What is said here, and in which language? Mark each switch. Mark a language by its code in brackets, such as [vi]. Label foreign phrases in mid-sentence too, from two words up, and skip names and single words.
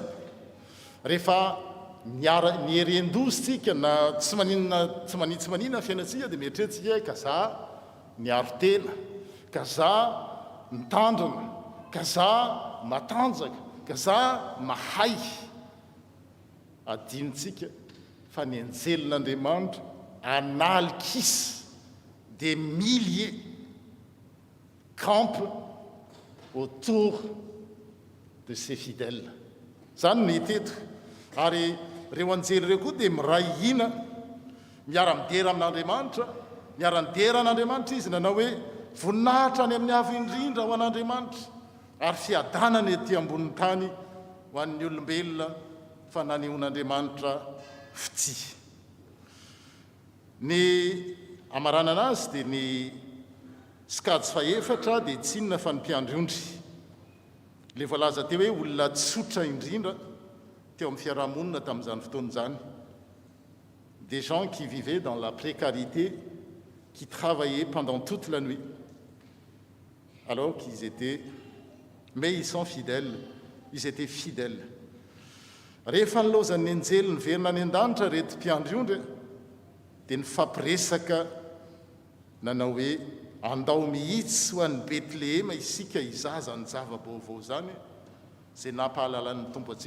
[mg] Rehefa niherendozy tsika na tsy maninona fiainatsika dia mieritreretsika ka za niaro tena, ka za mitandrina, ka za matanjaka, ka za mahay. Adinontsika fa ny anjelin'Andriamanitra analikisa [fr] des milliers campent autour de ses fidèles. [mg] Zany ny hita eto. Ary ireo anjely ireo koa dia miray hina, miara-midera amin'Andriamanitra, miara-midera an'Andriamanitra izy nanao hoe voninahitra any amin'ny avo indrindra ho an'Andriamanitra, ary fiadanana ety ambonin'ny tany ho an'ny olombelona fa nanehoan'Andriamanitra fity. Ny amaranana azy dia ny sikajy faefatra dia tsy inona fa ny mpiandriondry. Le voalaza teo hoe olona tsotra indrindra teo amin'ny fiarahamonina tamin'izany fotoana izany. [fr] Des gens qui vivaient dans la précarité, qui travaillaient pendant toute la nuit, alors qu'ils étaient, mais ils sont fidèles, ils étaient fidèles. [mg] Rehefa nilozan'ny anjely niverina any an-danitra reto mpiandriondry dia nifampiresaka nanao hoe andao mihitsy ho an'ny Bethléem isika izaza ny zava-baovao zany, izay nampahalalain'ny Tompo antsika.